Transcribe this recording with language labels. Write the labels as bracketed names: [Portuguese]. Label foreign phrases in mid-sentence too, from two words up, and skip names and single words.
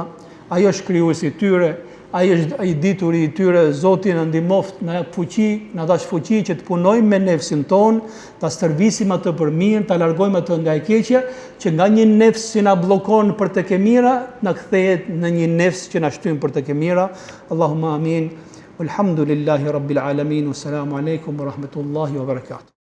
[Albanian] Ai është krijuesi i tyre, ai është ai dituri i tyre. Zoti na ndihmoft, na jap fuqi, na dash fuqi që të punojmë me nefsin ton, ta stërvisim atë për mirë, ta largojmë atë nga e keqja, që nga një nefs që na bllokon për tek e mira, na kthehet në një nefs që na shtyn për tek e mira. [Arabic] اللهم آمين. والحمد لله رب العالمين والسلام عليكم ورحمة الله وبركاته.